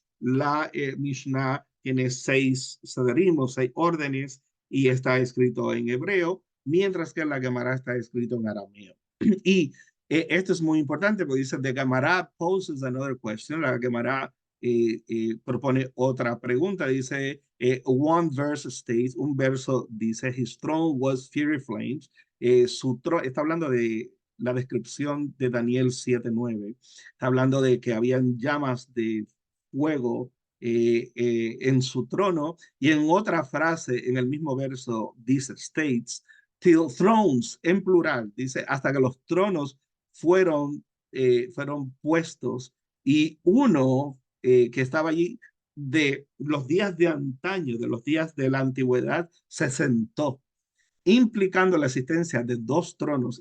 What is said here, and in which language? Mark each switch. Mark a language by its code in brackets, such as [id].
[es] La Mishnah tiene 6 sederim o 6 órdenes y está escrito en hebreo, mientras que la Gemara está escrito en arameo. Y esto es muy importante porque dice, [en] the Gemara poses another question. [es] La Gemara propone otra pregunta. [en] Dice, one verse states, [es] un verso dice, [en] his throne was fiery flames. [es] Está hablando de la descripción de Daniel 7:9. Está hablando de que habían llamas de fuego en su trono. Y en otra frase, en el mismo verso, dice, states, [en] till thrones [es] en plural, dice, hasta que los tronos fueron puestos y uno que estaba allí de los días de antaño, de los días de la antigüedad, se sentó, implicando la existencia de dos tronos.